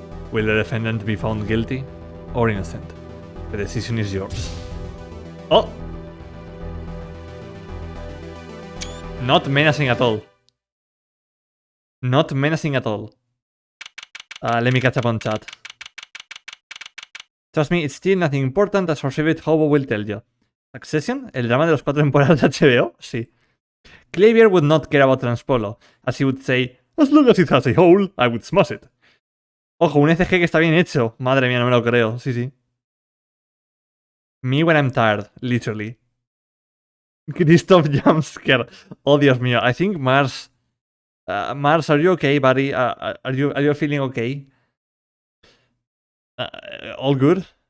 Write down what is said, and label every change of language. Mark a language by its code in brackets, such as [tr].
[en] Will the defendant be found guilty or innocent? The decision is yours. Oh! Not menacing at all. Not menacing at all. Let me catch up on chat. Trust me, it's still nothing important as our favorite hobo will tell you. [es] Succession, el drama de los 4 temporadas de HBO, sí. [en] Xavier would not care about Transpolo, as he would say, as long as it has a hole, I would smash it. [es] Ojo, un ECG que está bien hecho. Madre mía, no me lo creo, sí, sí. [en] Me when I'm tired, literally. Christoph Jumpscare. [es] Oh, Dios mío. [en] I think Mars... Mars, are you okay, buddy? Are you feeling okay? All good?